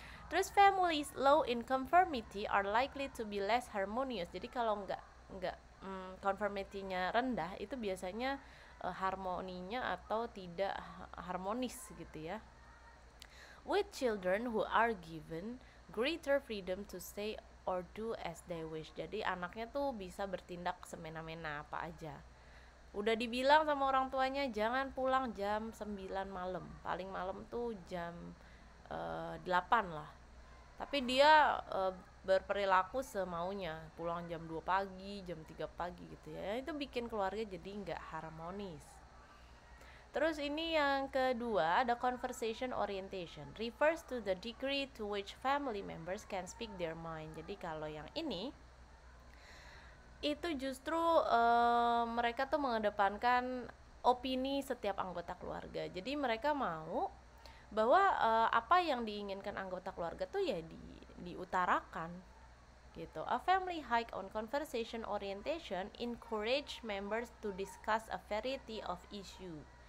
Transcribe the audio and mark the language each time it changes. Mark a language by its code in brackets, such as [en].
[en] Terus families low in conformity are likely to be less harmonious. [id] Jadi kalau nggak conformity-nya rendah, itu biasanya harmoninya atau tidak harmonis gitu ya. [en] With children who are given greater freedom to say or do as they wish. [id] Jadi anaknya tuh bisa bertindak semena-mena apa aja. Udah dibilang sama orang tuanya jangan pulang jam 9 malam, paling malam tuh jam 8 lah. Tapi dia berperilaku semaunya, pulang jam 2 pagi, jam 3 pagi gitu ya. Itu bikin keluarga jadi nggak harmonis. Terus ini yang kedua ada [en] conversation orientation, refers to the degree to which family members can speak their mind. [id] Jadi kalau yang ini itu justru mereka tuh mengedepankan opini setiap anggota keluarga. Jadi mereka mau bahwa apa yang diinginkan anggota keluarga tuh ya diutarakan gitu. [en] A family high on conversation orientation encourage members to discuss a variety of issue.